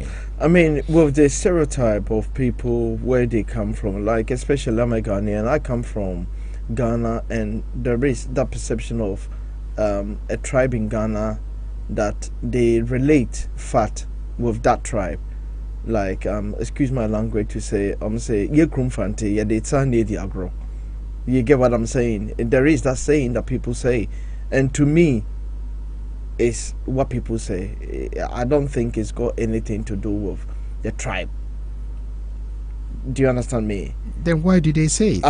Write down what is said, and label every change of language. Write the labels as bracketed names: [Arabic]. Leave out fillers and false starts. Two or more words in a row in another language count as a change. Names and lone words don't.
[English] I mean, with the stereotype of people where they come from, like especially I'm a Ghanaian, I come from Ghana, and there is that perception of a tribe in Ghana that they relate fat with that tribe. Like, excuse my language to say, [Akan] ye krumfante, ye de tsane di agro. [English] You get what I'm saying? There is that saying that people say, and to me, it's what people say. I don't think it's got anything to do with the tribe. Do you understand me? Then why do they say it?